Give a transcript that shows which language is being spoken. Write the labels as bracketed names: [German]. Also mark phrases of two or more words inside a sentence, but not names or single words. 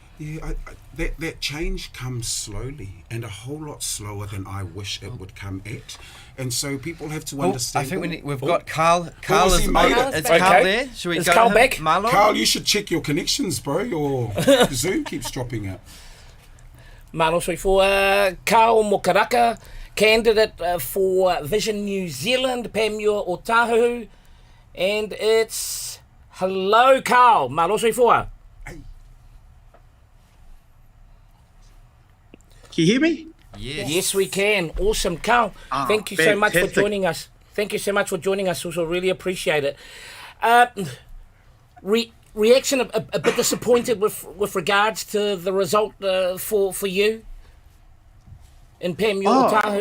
[English] Yeah, that change comes slowly, and a whole lot slower than I wish it would come at. And so people have to understand. I think we've got Carl. Carl is made it. Is Carl there? Should we go Carl to back? Marlo? Carl, you should check your connections, bro. Your Zoom keeps dropping out. [Samoan] Malo soi [English] for Kalo Mokaraka, candidate for Vision New Zealand, Pamua Otahu, and it's hello, Carl. [Samoan] Malo soi for. [English] Can you hear me? Yes, we can. Awesome, Carl. Thank you so much for joining us. Thank you so much for joining us. Also, really appreciate it. Reaction a bit disappointed with regards to the result for you in Pamua Otahu.